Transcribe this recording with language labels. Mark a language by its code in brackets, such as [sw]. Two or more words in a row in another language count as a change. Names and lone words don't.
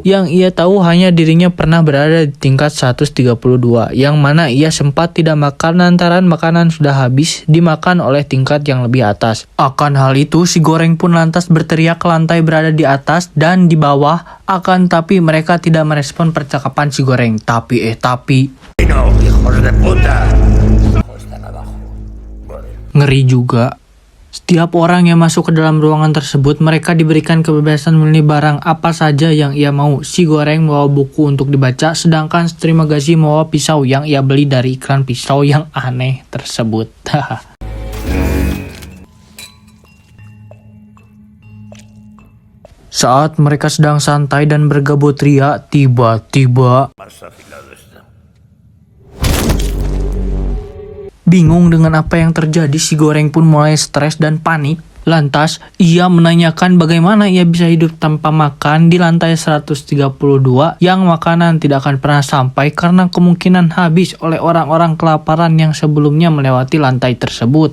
[id] Yang ia tahu hanya dirinya pernah berada di tingkat 132, yang mana ia sempat tidak makan lantaran makanan sudah habis dimakan oleh tingkat yang lebih atas. Akan hal itu, si Goreng pun lantas berteriak ke lantai berada di atas dan di bawah, akan tapi mereka tidak merespon percakapan si Goreng. Tapi [es] No, hijos de puta. Están abajo. Vale. [id] ngeri juga. Setiap orang yang masuk ke dalam ruangan tersebut, mereka diberikan kebebasan memilih barang apa saja yang ia mau. Si Goreng membawa buku untuk dibaca, sedangkan Terima Gaji membawa pisau yang ia beli dari iklan pisau yang aneh tersebut. Saat mereka sedang santai dan bergabut ria, tiba-tiba [es] Más afilado está. [id] bingung dengan apa yang terjadi, si Goreng pun mulai stres dan panik. Lantas, ia menanyakan bagaimana ia bisa hidup tanpa makan di lantai 132 yang makanan tidak akan pernah sampai karena kemungkinan habis oleh orang-orang kelaparan yang sebelumnya melewati lantai tersebut.